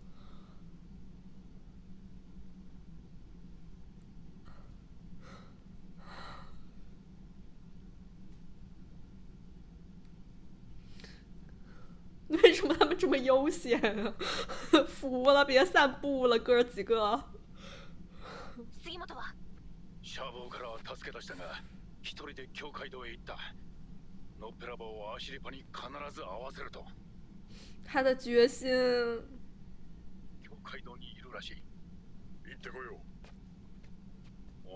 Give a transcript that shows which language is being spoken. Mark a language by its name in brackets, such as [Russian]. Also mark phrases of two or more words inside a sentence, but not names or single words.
[Chinese] 为什么他们这么悠闲啊？服了，别散步了，哥几个。 [Japanese] 杉本は？シャーボーからは助け出したが、一人で教会堂へ行った。ノッペラボーはアシリパに必ず会わせると。 [Chinese] 他的决心。 [Japanese] 教会堂にいるらしい。行ってこよう。